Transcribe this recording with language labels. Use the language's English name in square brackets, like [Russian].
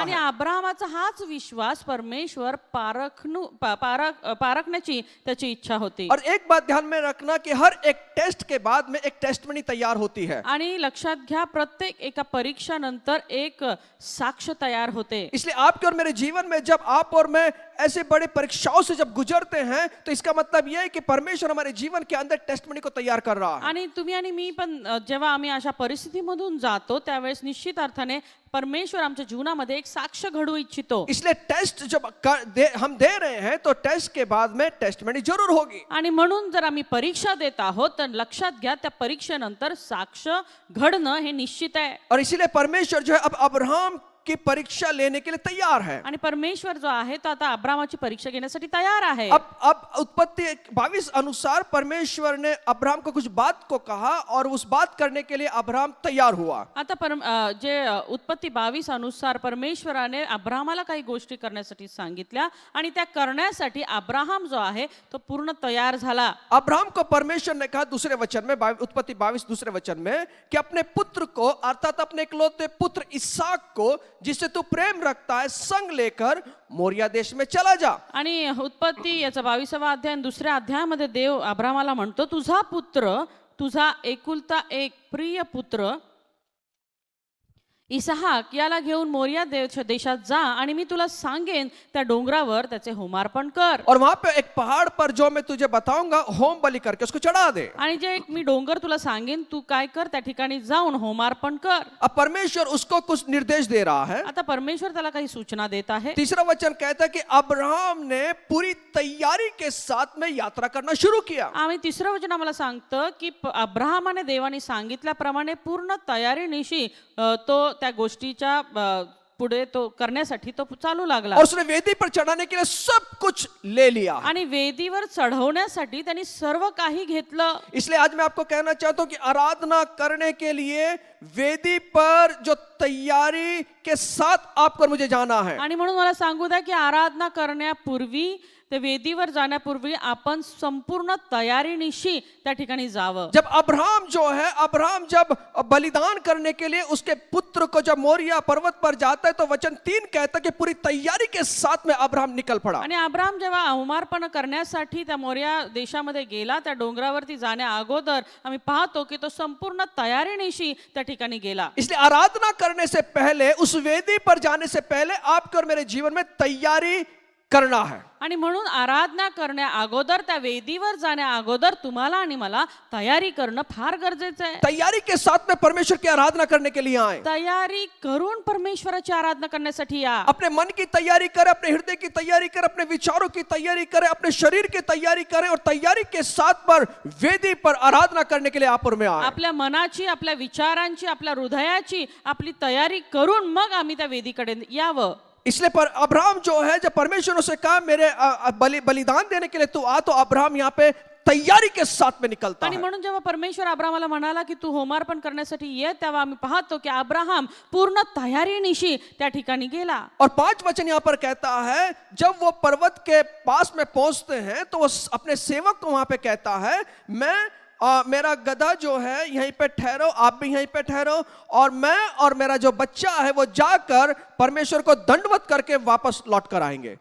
[Marathi] आणि [Hindi] है। [Marathi] अब्रामाचा हाच विश्वास परमेश्वर पारखण्याची त्याची इच्छा होती. [Hindi] और एक बात ध्यान में रखना कि हर एक टेस्ट के बाद में एक टेस्टमनी तैयार होती है। [Marathi] आणि लक्षात घ्या प्रत्येक एका परीक्षा नंतर एक साक्ष तयार होते. [Hindi] इसलिए आपके और मेरे जीवन में जब आप और मैं ऐसे बड़े परीक्षाओं से जब गुजरते हैं तो इसका मतलब यह है कि परमेश्वर हमारे जीवन के अंदर टेस्टमनी को तैयार कर रहा है। [Marathi] आणि तुम्ही आणि मी पण जेव्हा आम्ही अशा परिस्थितीमधून जातो त्यावेळेस निश्चित अर्थाने परमेश्वर आमच्या जीवनामध्ये एक साक्ष घडवू इच्छितो. [Hindi] इसलिए टेस्ट जब हम दे रहे हैं तो टेस्ट के बाद में टेस्टमनी जरूर होगी। [Marathi] आणि म्हणून जर आम्ही परीक्षा देत आहोत तर लक्षात घ्या त्या परीक्षेनंतर साक्ष घडणं हे निश्चित आहे. [Hindi] और इसीलिए परमेश्वर जो है अब अब्राहम की परीक्षा लेने के लिए तैयार है। [Marathi] आणि परमेश्वर जो आहे तो आता अब्रामाची परीक्षा घेण्यासाठी तयार आहे. [Hindi] अब उत्पत्ति 22 अनुसार परमेश्वर ने अब्राहम को कुछ बात को कहा और उस बात करने के लिए अब्राहम तैयार हुआ। [Marathi] आता जे उत्पत्ती 22 अनुसार परमेश्वराने अब्रामाला काही गोष्टी करण्यासाठी सांगितल्या आणि त्या करण्यासाठी अब्राहम जो आहे तो पूर्ण तयार झाला. [Hindi] अब्राहम को परमेश्वर ने कहा दूसरे वचन में, उत्पत्ति 22 दूसरे वचन में, कि अपने पुत्र को अर्थात अपने इकलौते पुत्र इसहाक को जिससे तू प्रेम रखता है संग लेकर मोरिया देश में चला जा. [Marathi] आणि उत्पत्ती याचा 22वा अध्याय दुसऱ्या अध्यायामध्ये देव अब्रामाला म्हणतो तुझा पुत्र, तुझा एकुलता एक प्रिय पुत्र इसहाक याला घेऊन मोरिया देशात जा आणि मी तुला सांगेन त्या डोंगरावर त्याचे होमार्पण कर. [Hindi] और वहां पे एक पहाड़ पर जो मैं तुझे बताऊंगा होम बलि करके उसको चढ़ा दे. [Marathi] आणि जे मी डोंगर तुला सांगेन तू काय कर त्या ठिकाणी जाऊन होमार्पण कर. [Hindi] अब परमेश्वर उसको कुछ निर्देश दे रहा है. [Marathi] आता परमेश्वर त्याला काही सूचना देत आहे. [Hindi] तीसरा वचन कहता है कि अब्राहम ने पूरी तैयारी के साथ में यात्रा करना शुरू किया. [Marathi] आम्ही तिसरं वचन आम्हाला सांगतं की अब्राहमाने देवाने सांगितल्याप्रमाणे पूर्ण तयारीनिशी तो त्या गोष्टीच्या पुढे तो करण्यासाठी तो चालू लागला. [Hindi] और उसने वेदी पर चढ़ाने के लिए सब कुछ ले लिया. [Marathi] आणि वेदीवर चढवण्यासाठी त्यांनी सर्व काही घेतलं. [Hindi] इसलिए आज मैं आपको कहना चाहता हूं कि आराधना करने के लिए वेदी पर जो तैयारी के साथ आपको मुझे जाना है. [Marathi] आणि म्हणून मला सांगू द्या की आराधना करण्यापूर्वी ते वेदीवर जाण्यापूर्वी आपण संपूर्ण तयारीनिशी त्या ठिकाणी जावं. [Hindi] जब अब्राहम जब बलिदान करने के लिए उसके पुत्र को जब मोरिया पर्वत पर जाता है तो वचन 3 कहता है कि पूरी तैयारी के साथ में अब्राहम निकल पड़ा. [Marathi] आणि अब्राहम जेव्हा होमार्पण करण्यासाठी त्या मोरिया देशामध्ये गेला त्या डोंगरावरती जाण्या अगोदर आम्ही पाहतो की तो संपूर्ण तयारीनिशी त्या ठिकाणी गेला. [Hindi] इसलिए आराधना करने से पहले, उस वेदी पर जाने से पहले आपके और मेरे जीवन में तैयारी करना है. [Marathi] आणि म्हणून आराधना करण्या अगोदर त्या वेदीवर जाण्या अगोदर तुम्हाला आणि मला तयारी करणं फार गरजेचं आहे. [Hindi] तैयारी के साथ में परमेश्वर की आराधना करने के लिए आए. [Marathi] तयारी करून परमेश्वराची आराधना करण्यासाठी या. [Hindi] अपने मन की तैयारी करें, अपने हृदय की तैयारी करें, अपने विचारों की तैयारी करें, अपने शरीर की तैयारी करें और तैयारी के साथ पर वेदी पर आराधना करने के लिए आप और मैं आए. [Marathi] आपल्या मनाची, आपल्या विचारांची, आपल्या हृदयाची आपली तयारी करून मग आम्ही त्या वेदीकडे यावं. [Hindi] इसलिए पर अब्राहम जो है, जब परमेश्वर ने उसे कहा मेरे बलिदान देने के लिए तू आ, तो अब्राहम यहाँ पे तैयारी के साथ में निकलता [Marathi] आणि [Hindi] है. [Marathi] म्हणून जेव्हा परमेश्वर अब्रामाला म्हणाला की तू होमार्पण करण्यासाठी ये तेव्हा आम्ही पाहतो की अब्राहम पूर्ण तयारीनिशी त्या ठिकाणी गेला. [Hindi] और 5 वचन यहाँ पर कहता है जब वो पर्वत के पास में पहुंचते हैं तो वो अपने सेवक को वहां पे कहता है मेरा गधा जो है यहीं पे ठहरो, आप भी यहीं पे ठहरो, और मैं और मेरा जो बच्चा है वो जाकर परमेश्वर को दंडवत करके वापस लौट कर आएंगे.